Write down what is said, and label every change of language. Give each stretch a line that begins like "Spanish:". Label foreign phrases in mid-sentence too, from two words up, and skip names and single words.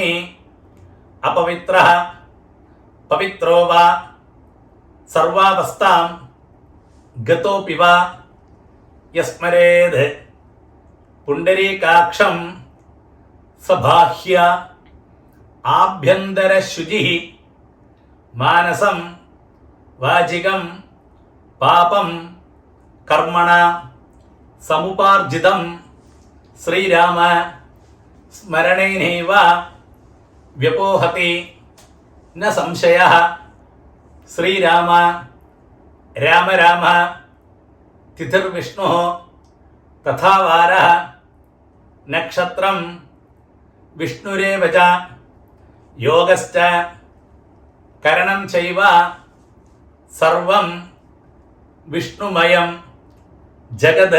Sanskrit: अपवित्रः पवित्रो वा सर्वावस्थां गतोऽपि वा यः स्मरेत् पुण्डरीकाक्षं स बाह्याभ्यन्तरः शुचिः मानसं वाचिकं पापं कर्मणा समुपार्जितम् श्रीराम സ്മരണേനൈവ വ്യപോഹതി ന സംശയഃ. ശ്രീരാമ രാമ രാമ തിഥിർവിഷ്ണുഃ തഥാ വാരഃ നക്ഷത്രം വിഷ്ണുരേവ ച യോഗശ്ച കരണം ചൈവ സർവം വിഷ്ണുമയം ജഗത്.